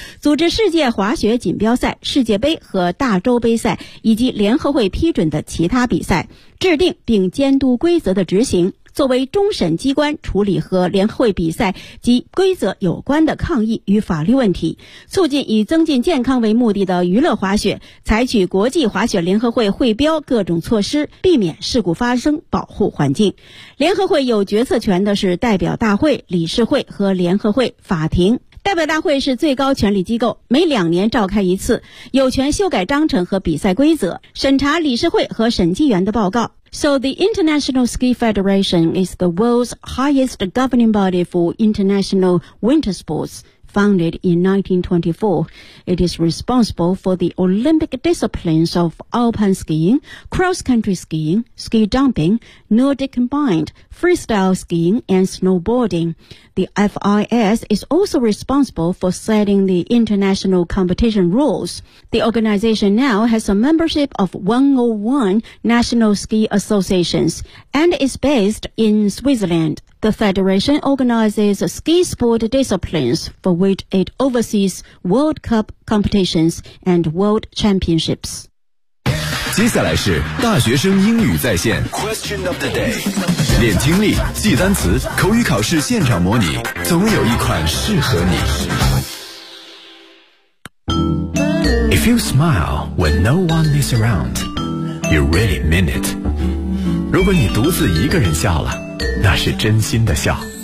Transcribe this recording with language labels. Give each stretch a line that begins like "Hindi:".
Chinese: 组织世界滑雪锦标赛、世界杯和大洲杯赛以及联合会批准的其他比赛，制定并监督规则的执行，作为终审机关处理和联合会比赛及规则有关的抗议与法律问题，促进以增进健康为目的的娱乐滑雪，采取国际滑雪联合会会标各种措施，避免事故发生，保护环境。联合会有决策权的是代表大会、理事会和联合会法庭。代表大会是最高权力机构，每两年召开一次，有权修改章程和比赛规则，审查理事会和审计员的报告。
English: So the International Ski Federation is the world's highest governing body for international winter sports, founded in 1924. It is responsible for the Olympic disciplines of alpine skiing, cross-country skiing, ski jumping, Nordic combined, freestyle skiing, and snowboarding. The FIS is also responsible for setting the international competition rules. The organization now has a membership of 101 national ski associations and is based in Switzerland. The federation organizes ski sport disciplines for which it oversees World Cup competitions and World Championships.
Chinese: 接下来是大学生英语在线
English: Question of the day.
Chinese: 练听力，记单词，口语考试现场模拟，总有一款适合你。
English: If you smile when no one is around, you really mean it.
Chinese: 如果你独自一个人笑了，那是真心的笑。